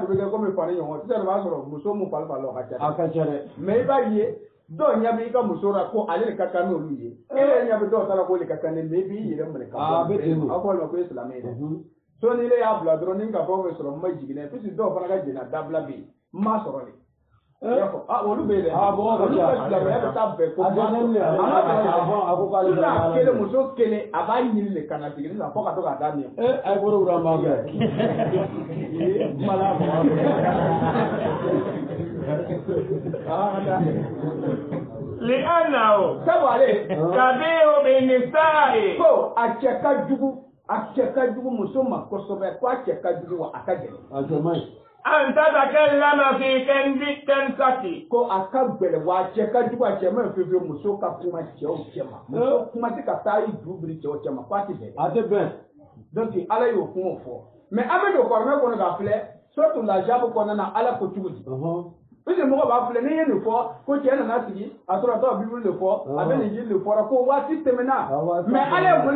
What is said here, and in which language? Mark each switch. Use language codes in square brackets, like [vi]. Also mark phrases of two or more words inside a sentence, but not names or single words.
[bm] bɛ kɛ komi fani ɲɔgɔn sisan i b'a sɔrɔ muso mun fari fari la o ka ca dɛ mɛ i b'a ye dɔw ɲɛ bɛ i ka muso la ko ale de ka kan n'olu ye e yɛrɛ ɲɛ bɛ dɔw ta la k'o de ka kan ne mɛ i b'i yɛrɛ minɛ ka bɔ aw fɔ olu ma ko e silamɛ ye dɛ so ni ne y'a bila dɔrɔn ni ka fɛn o fɛn sɔrɔ n ma jigin dɛ puisque dɔw fana ka jɛnna dabila bɛ yen n m'a sɔrɔ de i y'a fɔ olu bɛ yen dɛ olu ka silamɛya bɛ taa bɛn ko n'a kelen muso kelen a b'a ɲini de ka na jigin sisan fo ka to k'a d'a ɲɛ a ye bolo wura ma kɛ [ar] لأنه كبير بالنساء [bm] ko a cɛ ka jugu a cɛ ka jugu muso ma kosɛbɛ ko a cɛ ka jugu wa a ka gɛlɛn [ar] أن تتكلم في كنسك [bm] ko a ka gɛlɛn wa a cɛ ka jugu a cɛ ma yen fiyewu muso ka kuma cɛw cɛ ma muso kuma tɛ ka taa i ju biri cɛw cɛ ma k'a tɛ bɛn a tɛ bɛn donc ala y'o kuma fɔ mais an bɛ don kɔrɔmɛ kɔnɔ k'a filɛ surtout la jabe kɔnɔna na ala ko cogo di puisque mɔgɔ b'a filɛ n'i ye nin fɔ ko cɛ nana sigi a sɔrɔ a tɔ bibulu de fɔ a bɛ nin jiri de fɔra ko waati tɛmɛna mais ala ye mun